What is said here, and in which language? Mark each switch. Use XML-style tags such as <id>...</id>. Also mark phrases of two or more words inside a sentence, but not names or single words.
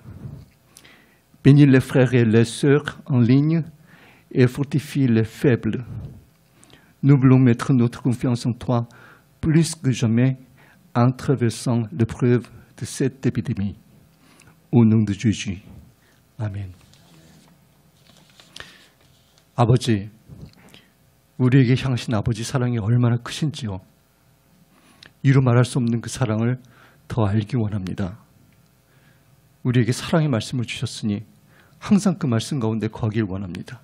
<fr>Bénis les frères et les sœurs en ligne et fortifie les faibles. Nous voulons mettre notre confiance en toi plus que jamais en traversant l'épreuve de cette épidémie. Au nom de Jésus.</fr> <ko>아멘. 아버지, 우리에게 향하신 아버지 사랑이 얼마나 크신지요. 이루 말할 수 없는 그 사랑을 더 알기 원합니다. 우리에게 사랑의 말씀을 주셨으니 항상 그 말씀 가운데 거하길 원합니다.</ko>